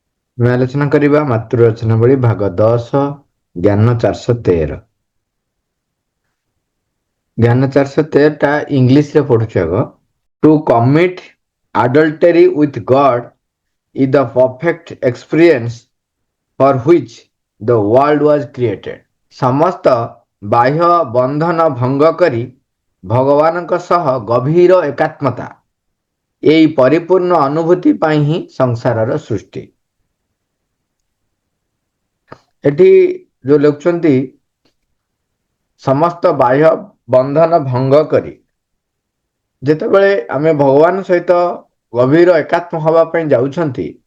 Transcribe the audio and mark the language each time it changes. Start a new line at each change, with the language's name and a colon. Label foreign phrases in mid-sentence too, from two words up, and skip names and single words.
Odia: ଆମେ ଆଲୋଚନା କରିବା ମାତୃରଚନାବଳୀ ଭାଗ 10 ଜ୍ଞାନ 413। ଜ୍ଞାନ 413 ଟା ଇଂଲିଶ ରେ ପଢୁଛୁ ଆଗ।
English: to commit adultery with God is the perfect experience for which the world was created.
Odia: ସମସ୍ତ ବାହ୍ୟ ବନ୍ଧନ ଭଙ୍ଗ କରି ଭଗବାନଙ୍କ ସହ ଗଭୀର ଏକାତ୍ମତା ଏହି ପରିପୂର୍ଣ୍ଣ ଅନୁଭୂତି ପାଇଁ ହିଁ ସଂସାରର ସୃଷ୍ଟି। ଏଠି ଯୋଉ ଲେଖୁଛନ୍ତି ସମସ୍ତ ବାହ୍ୟ ବନ୍ଧନ ଭଙ୍ଗ କରି, ଯେତେବେଳେ ଆମେ ଭଗବାନ ସହିତ ଗଭୀର ଏକାତ୍ମ ହବା ପାଇଁ ଯାଉଛନ୍ତି,